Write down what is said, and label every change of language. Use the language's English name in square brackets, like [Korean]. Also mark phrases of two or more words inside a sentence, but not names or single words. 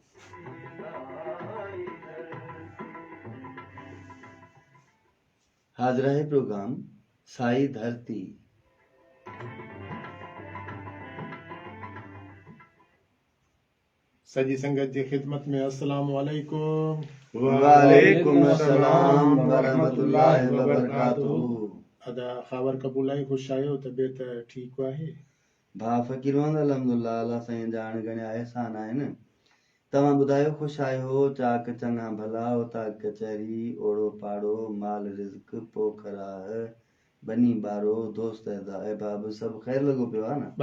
[Sindhi] हाज़िर है प्रोग्राम साई धरती। सजी संगत जी खिदमत में [Arabic] السلام عليكم. وعليكم السلام ورحمة الله وبركاته. [Sindhi] अदा ख़बर कबूल आहे, खुश आहियो, तबियत ठीक आहे? भा फ़कीर मोहम्मद अल्हम्दुलिल्लाह, अल्लाह साईं जा घणा एहसान आहिनि। तव्हां ॿुधायो, ख़ुश आहियो? चाक चङा भला, उता कचहरी, ओड़ो पाड़ो, माल रिज़्क, पोखराह, बनी बारो, दोस्त अहबाब सभु ख़ैर लॻो पियो आहे न?